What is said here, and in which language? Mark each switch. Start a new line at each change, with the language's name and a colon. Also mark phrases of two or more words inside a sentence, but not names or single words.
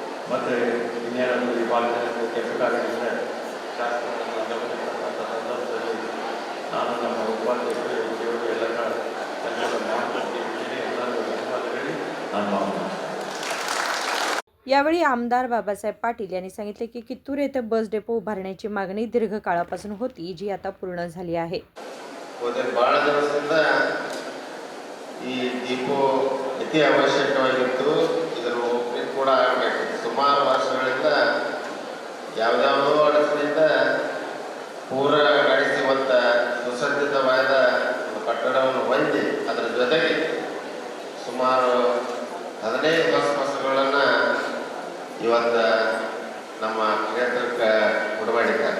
Kannada: ಮತ್ತು ಇನ್ನೇನಾದರೂ ಈ ಭಾಗದಲ್ಲಿ ಕೆಲಸಗಳಿದ್ದರೆ ಶಾಸಕರನ್ನು ಗಮನಿಸತಕ್ಕಂಥ ಸಂದರ್ಭದಲ್ಲಿ ನಾನು ನಮ್ಮ ಉಪಾಧ್ಯಕ್ಷರು ಇವರು ಎಲ್ಲ ಕೆಲಸಗಳನ್ನು ಮಾಡ್ತಿದ್ದೀನಿ ಎಲ್ಲರಿಗೂ ಧನ್ಯವಾದ ಹೇಳಿ ನಾನು ಮಾತನಾಡ್ತೀನಿ.
Marathi: यावेळी आमदार बाबासाहेब पाटील यांनी सांगितले की कित्तूर येथे बस डेपो उभारण्याची मागणी दीर्घकाळापासून होती, जी आता पूर्ण झाली आहे.
Kannada: ಭಾಳ ದಿವಸದಿಂದ ಈ ಡಿಪೋ ಅತಿ ಅವಶ್ಯಕವಾಗಿತ್ತು. ಇದರ ಓಪನಿಂಗ್ ಕೂಡ ಆಗಬೇಕು. ಸುಮಾರು ವರ್ಷಗಳಿಂದ ಯಾವುದ್ಯಾವುದೋ ಅಡಚಣೆಯಿಂದ ಪೂರ ನಡೆಸುವಂಥ ಸುಸಜ್ಜಿತವಾದ ಒಂದು ಕಟ್ಟಡವನ್ನು ಹೊಂದಿ ಅದರ ಜೊತೆಗೆ ಸುಮಾರು 15 ಬಸ್ಗಳನ್ನು ಇವತ್ತು ನಮ್ಮ ಕ್ಷೇತ್ರಕ್ಕೆ ಕೊಡಮಾಡಿದ್ದಾರೆ.